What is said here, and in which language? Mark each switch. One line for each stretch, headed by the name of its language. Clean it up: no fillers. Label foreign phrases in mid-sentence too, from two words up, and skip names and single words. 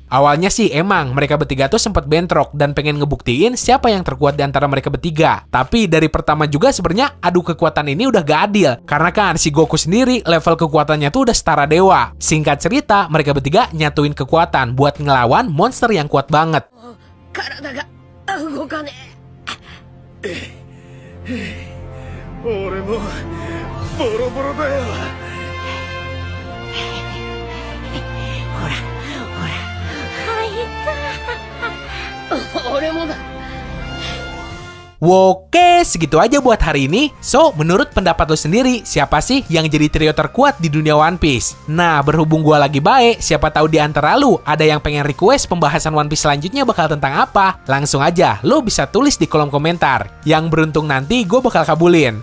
Indonesian: Awalnya sih emang mereka bertiga tuh sempat bentrok dan pengen ngebuktiin siapa yang terkuat di antara mereka bertiga. Tapi dari pertama juga sebenarnya adu kekuatan ini udah gak adil. Karena kan si Goku sendiri level kekuatannya tuh udah setara dewa. Singkat cerita, mereka bertiga nyatuin kekuatan buat ngelawan monster yang kuat banget.
Japanese: 体が動かねえ。俺もボロボロだよ。俺もだ。
Indonesian: Oke, segitu aja buat hari ini. So, menurut pendapat lo sendiri, siapa sih yang jadi trio terkuat di dunia One Piece? Nah, berhubung gua lagi baik, siapa tahu di antara lu ada yang pengen request pembahasan One Piece selanjutnya bakal tentang apa? Langsung aja, lo bisa tulis di kolom komentar. Yang beruntung nanti gue bakal kabulin.